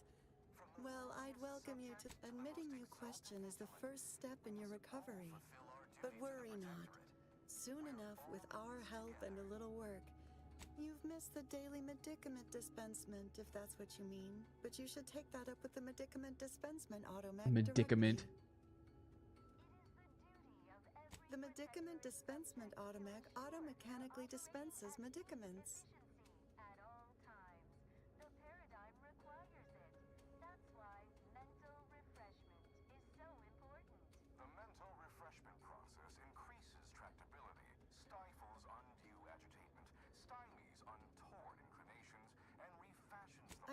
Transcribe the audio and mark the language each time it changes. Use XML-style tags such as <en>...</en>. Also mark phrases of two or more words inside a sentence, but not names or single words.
<en>Well, I'd welcome you to... Admitting you question is the first step in your recovery. But worry not. Soon enough, with our help and a little work, you've missed the daily medicament dispensement, if that's what you mean. But you should take that up with the medicament dispensement automac. Medicament. The medicament dispensement automac automechanically dispenses medicaments. At all times. The paradigm requires it. That's why mental refreshment is so important. The mental refreshment process increases tractability, stifles undue agitation, stymies untorn inclinations, and refashions the</en>